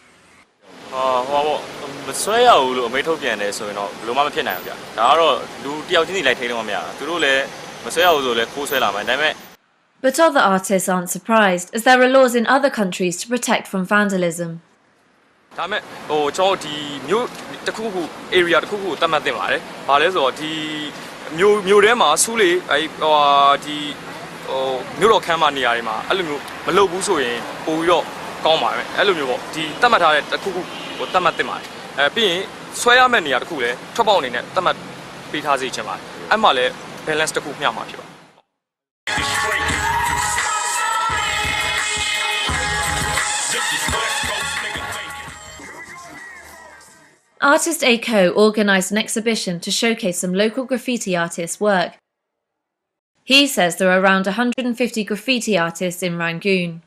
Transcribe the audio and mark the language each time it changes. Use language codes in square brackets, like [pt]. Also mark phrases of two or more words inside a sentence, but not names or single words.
[en] But other artists aren't surprised, as there are laws in other countries to protect from vandalism. [my] area တစ်ခုခုတတ်မှတ်တင်ပါတယ်။ဘာလဲဆိုတော့ဒီမြို့ထဲမှာဆူးလေဒီမြို့တော်ခမ်းမနေရာတွေမှာအဲ့လိုမျိုးမလုပ်ဘူးဆိုရင်ပိုပြီးတော့ကောင်းပါမယ်။အဲ့လိုမျိုးပေါ့ဒီတတ်မှတ်ထားတဲ့တစ်ခုခုကိုတတ်မှတ်တင်ပါတယ်။ပြီးရင်ဆွဲရမယ့်နေရာတစ်ခုလည်းထွက်ပေါက်အနေနဲ့တတ်မှတ်ပေးထားစေချင်ပါတယ်။အဲ့မှာလည်း balance တစ်ခုမျှမှာဖြစ်ပါတယ်။ [en] Artist A.Co organised an exhibition to showcase some local graffiti artists' work. He says there are around 150 graffiti artists in Rangoon.